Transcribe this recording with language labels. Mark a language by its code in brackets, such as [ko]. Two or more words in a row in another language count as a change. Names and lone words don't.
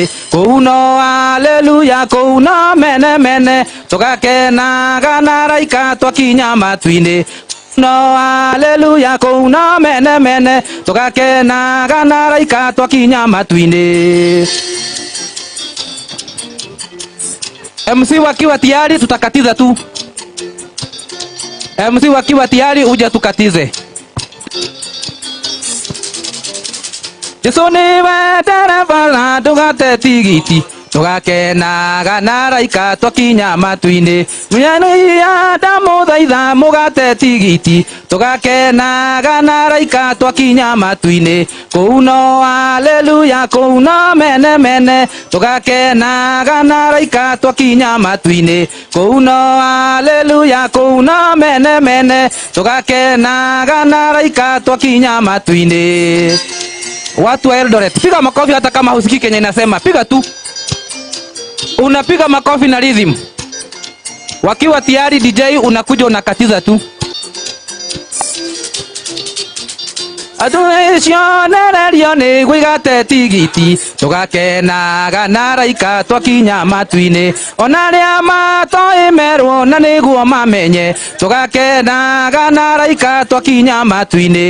[ki] Kũu haleluya, kũu mene mene, tũgakenaga na raika twakinya matu-inĩ. Haleluya, kũu mene mene, tũgakenaga na raika twakinya matu-inĩ. [sw] MC wakiwa tayari tutakatiza tu. MC wakiwa tayari uje tukatize. [ki] Jesu nĩwe ndereba na ndũgate tigiti, tũgakenaga na raika twakinya matu-inĩ. Mũnyaia ndamũthaitha mũgate tigiti, tũgakenaga na raika twakinya matu-inĩ. Kũu haleluya, kũu mene mene, tũgakenaga na raika twakinya matu-inĩ. Kũu haleluya, kũu mene mene, tũgakenaga na raika twakinya matu-inĩ. [sw] Watu wa Eldoret, piga makofi hata kama husikii Kenya inasema, piga tu. Unapiga makofi na rhythm. Wakiwa tayari DJ unakuja unakatiza tu. [ki] Atucionererio nĩguo igate tigiti, tũgakenaga na raika twakinya matu-inĩ. Ona arĩa matoĩ Meru na nĩguo mamenye, tũgakenaga na raika twakinya matu-inĩ.